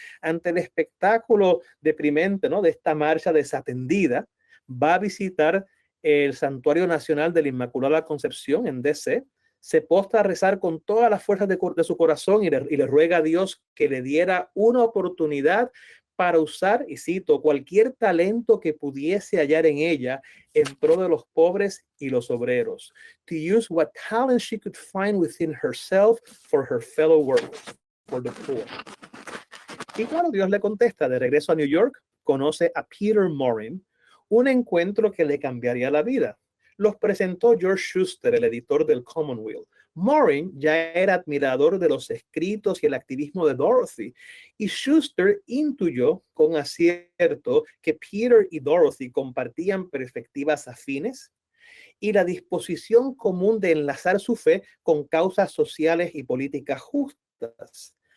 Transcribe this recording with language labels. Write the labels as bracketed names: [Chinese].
[Spanish] Ante el espectáculo deprimente, ¿no?, de esta marcha desatendida, va a visitar el Santuario Nacional de la Inmaculada Concepción en D.C., se postra a rezar con todas las fuerzas de su corazón y le ruega a Dios que le diera una oportunidad para usar, y cito, cualquier talento que pudiese hallar en ella en pro de los pobres y los obreros. [English] To use what talent she could find within herself for her fellow workers, for the poor. [Spanish] Y claro, Dios le contesta. De regreso a New York, conoce a Peter Morin, un encuentro que le cambiaría la vida. Los presentó George Schuster, el editor del Commonwealth. Morin ya era admirador de los escritos y el activismo de Dorothy, y Schuster intuyó con acierto que Peter y Dorothy compartían perspectivas afines y la disposición común de enlazar su fe con causas sociales y políticas justas.